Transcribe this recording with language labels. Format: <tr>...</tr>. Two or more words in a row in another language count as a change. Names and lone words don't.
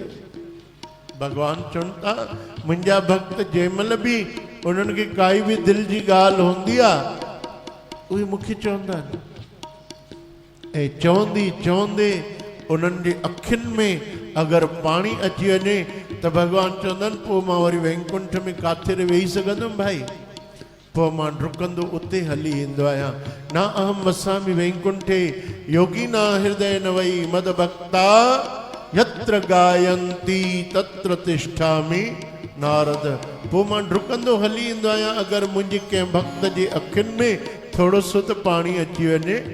<sd>भगवान चवनि था मुंहिंजा भक्त जंहिंमहिल बि उन्हनि खे काई बि दिल जी ॻाल्हि हूंदी आहे उहे मूंखे चवंदा आहिनि, ऐं चवंदे चवंदे उन्हनि जे अखियुनि में अगर पानी अची वञे त भगवान चवंदन पोइ मां वरी वैकुंठ में काथे वेही सघंदुमि भाई, पोइ मां डुकंदो उते हली ईंदो आहियां।</sd> <sa>न अहम वसामि वैकुंठे योगिना हृदय न वई मद भक्ता यत्र गायन्ति तत्र तिष्ठामि नारद।</sa> <sd>पोइ मां डुकंदो हली ईंदो आहियां अगरि मुंहिंजे कंहिं भक्त जे अखियुनि में थोरो सो त पाणी अची वञे।</sd>